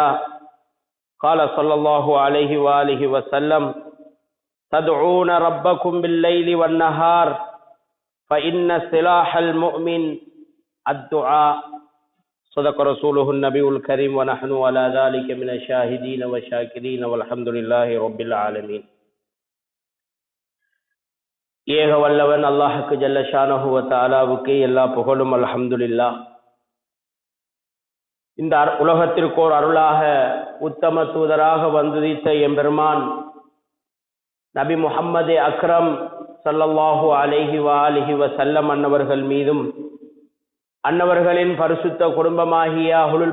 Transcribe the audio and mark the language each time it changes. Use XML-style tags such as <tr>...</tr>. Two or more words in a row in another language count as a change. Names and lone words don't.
<ar>قال صلى الله عليه وآله وسلم: تدعون ربكم بالليل والنهار فإن سلاح المؤمن الدعاء. صدق رسوله النبي الكريم ونحن على ذلك من الشاهدين والشاكرين والحمد لله رب العالمين.</ar> <ta>ஏக வல்லவன் அல்லாஹுக்கு</ta> <ar>جل شأنه وتعالى</ar> <ta>எல்லா புகழும்.</ta> <ar>الحمد لله.</ar> <ta>இந்த உலகத்திற்கோர் அருளாக உத்தம தூதராக வந்துதித்த எம்பெருமான் நபி முஹம்மது அக்ரம்</ta> <ar>صلى الله عليه وآله وسلم</ar> <ta>அன்னவர்கள் மீதும் அன்னவர்களின் பரிசுத்த குடும்பமாகிய அஹ்லுல்</ta>